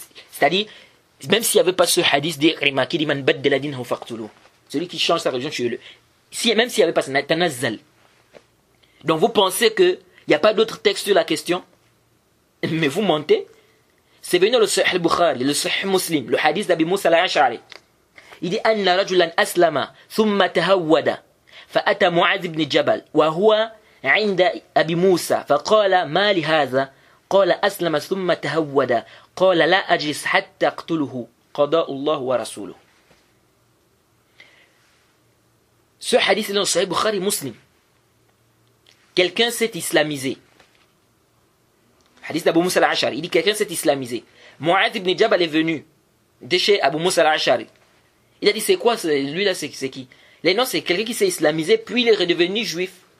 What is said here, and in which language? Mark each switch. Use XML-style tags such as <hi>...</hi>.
<fr>C'est-à-dire, même s'il n'y avait pas ce hadith d'Ikrima qui dit</fr> <ar>man baddala dinahu faqtuluhu.</ar> <fr>Celui qui change sa religion, tuez-le. Même s'il n'y avait pas ça, tanazzal. Donc vous pensez qu'il n'y a pas d'autre texte sur la question, mais vous mentez. c'est venu dans le Sahih al-Bukhari, le Sahih Muslim, le hadith d'Abi Moussa al-Ash'ari. Il dit</fr> <ar>anna rajulan aslama thumma tahawwada فأتى معاذ بن جبل وهو عند أبي موسى فقال ما لهذا قال أسلم ثم تهود قال لا أجلس حتى أقتله قضاء الله ورسوله.</ar> <fr>Ce hadith est dans le Sahih Bukhari Muslim. Quelqu'un s'est islamisé. Hadith d'Abu Moussa al-Ash'ari. Il dit quelqu'un s'est islamisé. Mu'adh ibn Jabal est venu de chez Abu Moussa al-Ash'ari. Il a dit c'est quoi lui là, c'est qui? Là, non, c'est quelqu'un qui s'est islamisé puis il est redevenu juif.</fr>